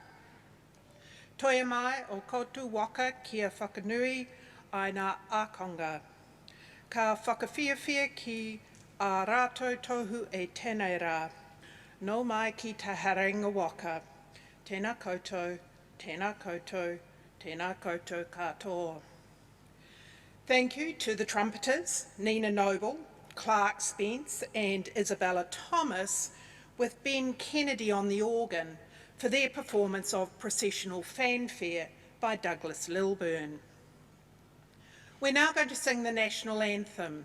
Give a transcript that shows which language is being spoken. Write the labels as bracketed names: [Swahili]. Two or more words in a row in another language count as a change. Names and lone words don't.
[Māori] Toia mai o koutu waka kia whakanui ai nā ākonga. Ka whakawhiawhia ki a rātou tohu e tēnei rā. No mai ki te haringa waka. Tēnā koutou, tēnā koutou, tēnā koutou katoa. [English] Thank you to the trumpeters, Nina Noble, Clark Spence and Isabella Thomas, with Ben Kennedy on the organ, for their performance of Processional Fanfare by Douglas Lilburn. We're now going to sing the National Anthem.